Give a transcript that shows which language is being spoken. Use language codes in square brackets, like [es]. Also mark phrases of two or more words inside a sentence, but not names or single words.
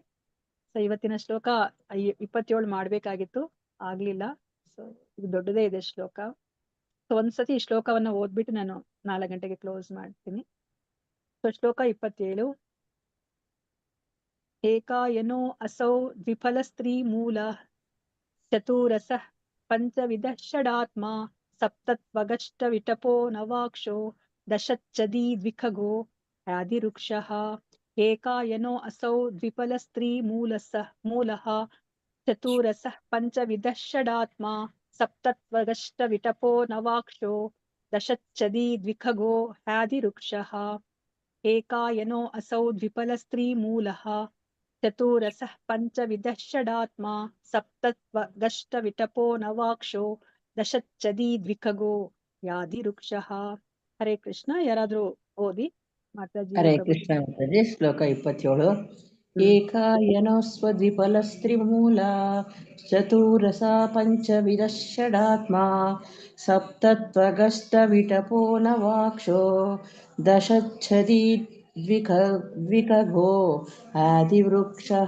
[kn] ಸೊ ಇವತ್ತಿನ ಶ್ಲೋಕ 27 ಮಾಡ್ಬೇಕಾಗಿತ್ತು, ಆಗ್ಲಿಲ್ಲ. ಸೊ ಇದು ದೊಡ್ಡದೇ ಇದೆ ಶ್ಲೋಕ. ಸೊ ಒಂದ್ಸತಿ ಈ ಶ್ಲೋಕವನ್ನ ಓದ್ಬಿಟ್ಟು ನಾನು 4 ಗಂಟೆಗೆ ಕ್ಲೋಸ್ ಮಾಡ್ತೀನಿ. ಸೊ ಶ್ಲೋಕ 27. [sa] ಏಕಾಯನೋ ಅಸೌ ದ್ವಿಫಲ ಸ್ತ್ರೀ ಮೂಲ ಚತುರಸಃ ಪಂಚವಿಧ ಷಡಾತ್ಮ ಸಪ್ತತ್ವಗಷ್ಟ ವಿಟಪೋ ನವಾಕ್ಷೋ ದಶಚ್ಚದಿ ದ್ವಿಖಗೋ ಆದಿರುಕ್ಷಃ. ಏಕಾಯನೋ ಅಸೌ ದ್ವಿಫಲ ಸ್ತ್ರೀ ಮೂಲಃ ಚತುರಸಃ ಪಂಚವಿಧ ಷಡಾತ್ಮ ಸಪ್ತತ್ವಗಷ್ಟ ವಿಟಪೋ ನವಾಕ್ಷೋ ದಶಚ್ಚದಿ ದ್ವಿಖಗೋ ಆದಿರುಕ್ಷಃ. ಏಕಾಯನೋ ಅಸೌ ದ್ವಿಫಲ ಸ್ತ್ರೀ ಮೂಲಃ ಚತುರಸಃ ಪಂಚವಿಧ ಷಡಾತ್ಮ ಸಪ್ತತ್ವಗಷ್ಟ ವಿಟಪೋ ನವಾಕ್ಷೋ ದಶಚ್ಚದಿ ದ್ವಿಖಗೋ ಯಾದಿರುಕ್ಷಃ. [kn] ಹರೇ ಕೃಷ್ಣ. ಯಾರಾದ್ರೂ ಓದಿ ಮಾತಾಜಿ. ಹರೇ ಕೃಷ್ಣ ಮಾತಾಜಿ. ಶ್ಲೋಕ 27. [sa] ಏಕಾಯನೋ ಸ್ವದ್ವಿಫಲ ಸ್ತ್ರೀಮೂಲ ಚತುರಸ ಪಂಚವಿಧ ಷಡಾತ್ಮ ಸಪ್ತತ್ವಗಷ್ಟ ವಿಟಪೋ ನವಾಕ್ಷೋ ದಶಚ್ಛದಿ ದ್ವಿಖಗೋ ಆದಿವೃಕ್ಷಃ.